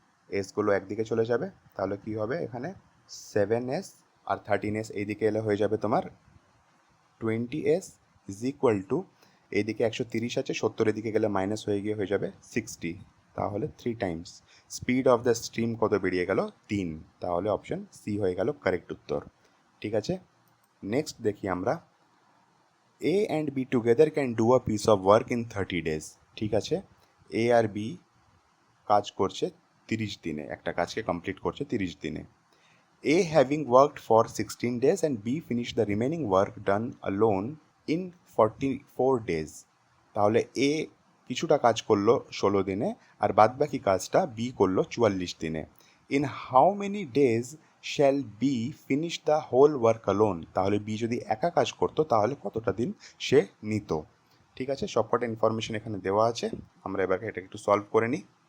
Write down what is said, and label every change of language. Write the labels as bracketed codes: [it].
[bn] এসগুলো একদিকে চলে যাবে, তাহলে কি হবে এখানে 7s আর 13s এইদিকে এলে হয়ে যাবে তোমার 20s ইজ ইকুয়াল টু, এইদিকে 130 আছে, 70 এদিকে গেলে মাইনাস হয়ে গিয়ে হয়ে যাবে 60, তাহলে 3 Times speed of the stream কত বেরিয়ে গেল 3, তাহলে অপশন সি হয়ে গেল কারেক্ট উত্তর। ঠিক আছে, নেক্সট দেখি আমরা, [en] A and B together can do a piece of work in 30 days। [bn] ঠিক আছে, এ আর বি কাজ করছে 30 দিনে, একটা কাজকে কমপ্লিট করছে 30 দিনে। [en] A having worked for 16 days and B finished the remaining work done alone in 44 days. [bn] তাহলে এ কিছুটা কাজ করলো 16 দিনে, আর বাদবাকি কাজটা বি করলো 44 দিনে। [en] in how many days shall B finish the whole work alone, [bn] তাহলে বি যদি একা কাজ করতো তাহলে কতটা দিন সে নিত। ঠিক আছে, সবকটা ইনফরমেশন এখানে দেওয়া আছে। আমরা এবার এটা একটু সলভ করে নিই।